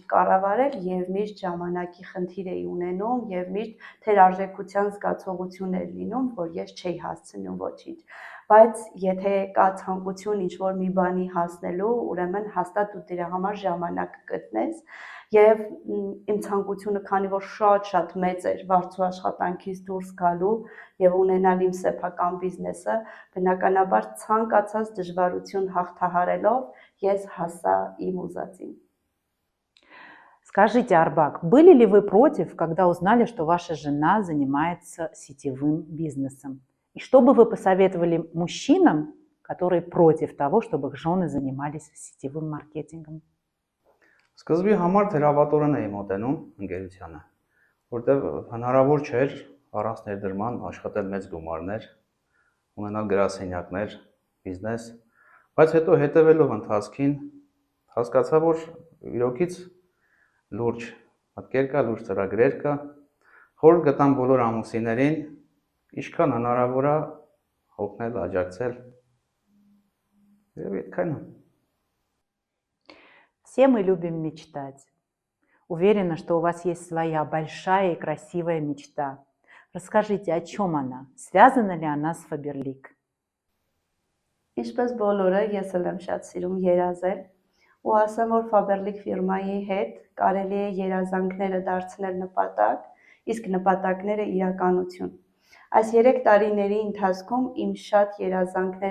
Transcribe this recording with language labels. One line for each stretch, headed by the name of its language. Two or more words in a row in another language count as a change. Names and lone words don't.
Armenian: կառավարել եւ միշտ ժամանակի խնդիր էի ունենում եւ միշտ թերարժեքության զգացողություն էր լինում, որ ես չէի հասցնում ոչինչ։ Բայց եթե կա ցանկություն ինչ-որ մի բանի հասնելու, ուրեմն հաստատ դու դրա համար ժամանակ կգտնես եւ իմ ցանկությունը, քանի որ շատ մեծ էր վարձու աշխատանքից դուրս գալու եւ ունենալ իմ սեփական բիզնեսը, բնականաբար ցանկացած դժվարություն հաղթահարելով ես հասա իմ ուզածին։
Russian: Скажите, Арбак, были ли вы против, когда узнали, что ваша жена занимается сетевым бизнесом? И что бы вы посоветовали мужчинам, которые против того, чтобы их жены занимались сетевым маркетингом?
Armenian: Սկզբի համար թերավատորեն էի մոտենում ընկերությանը, որտեղ հնարավոր չէր առանց ներդրման աշխատել մեծ գումարներ, ունենալ գրասենյակներ, բիզնես, բայց հետո հետևելով ընթացքին հասկացա, որ իրոքից լուրջ մտքեր կա, լուրջ ծրագրեր կա, խորհուրդ գտամ բոլոր ամուսիններին, ինչքան հնարավոր է օգնել, աջակցել։ Եվ այդքան է։
Russian: Все мы любим мечтать. Уверена, что у вас есть своя большая и красивая мечта. Расскажите, о чем она? Связана ли она с Faberlic?
Armenian: Ինչպես բոլորը, ես էլ եմ շատ սիրում երազել ու ասեմ, որ Faberlic ֆիրմայի հետ կարելի է երազանքները դարձնել նպատակ, իսկ նպատակները իրականություն։ Այս 3 տարիների ընթացքում իմ շատ երազանքներ